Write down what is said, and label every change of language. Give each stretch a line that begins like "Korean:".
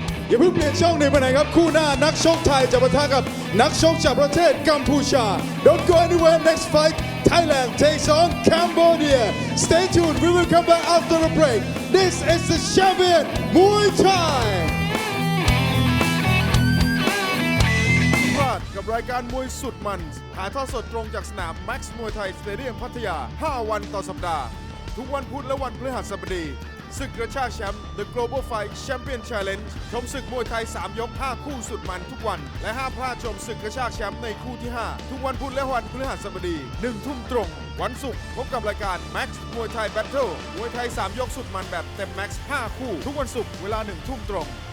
Thai: อย่าเพิ่งเปลี่ยนช่องหนีไปไหนครับคู่หน้านักชกไทยจะปะทะกับนักชกจากประเทศกัมพูชา
English: Don't go anywhere. Next fight Thailand takes on Cambodia. Stay tuned. We will come back after the break. This is the champion Muay Thai.
Thai: พลาดกับรายการมวยสุดมันถ่ายทอดสดตรงจากสนาม Max Muay Thai Stadium พัทยา 5 วันต่อสัปดาห์ทุกวันพุธและวันพฤหัสบดีศึกกระชากแชมป์ The Global Fight Champion Challenge ชมศึกมวยไทย 3 ยก 5 คู่สุดมันทุกวันและห้ามพลาดชมศึกกระชากแชมป์ในคู่ที่ 5 ทุกวันพุธและวันพฤหัสบดี 1 ทุ่มตรงวันศุกร์พบกับรายการ Max Muay Thai Battle มวยไทย 3 ยกสุดมันแบบเต็ม Max 5 คู่ทุกวันศุกร์เวลา 1 ทุ่มตรง